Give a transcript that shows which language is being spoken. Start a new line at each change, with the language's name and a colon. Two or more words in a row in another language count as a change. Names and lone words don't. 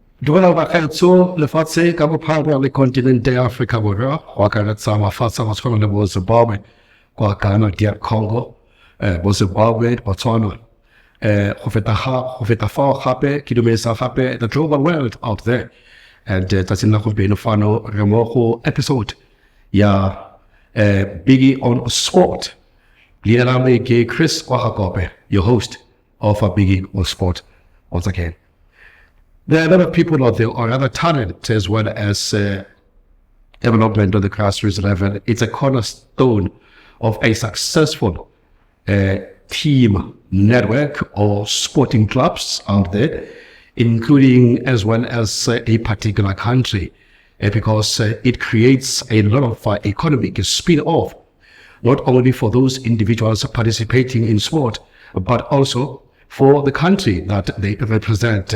Tswana: Dumela bakgetso lefatshe ka bophara le continent ya Africa Borwa go akaretsa mafatshe a tshwana le bo Zimbabwe, kwa Ghana, DR Congo, bo Zimbabwe, Botswana. Go feta fao gape ke dumedisa gape
English: the global world out there.
Tswana: And tsatsing la gompieno fano re mo go episode ya Biggie on Sport. Leina la me ke Chris Kwahakope,
English: your host of Biggie on Sport once again. There are a lot of people out there, or other talent, as well as development on the grassroots level. It's a cornerstone of a successful team network or sporting clubs out there, including as well as a particular country, because it creates a lot of economic spin-off, not only for those individuals participating in sport, but also for the country that they represent.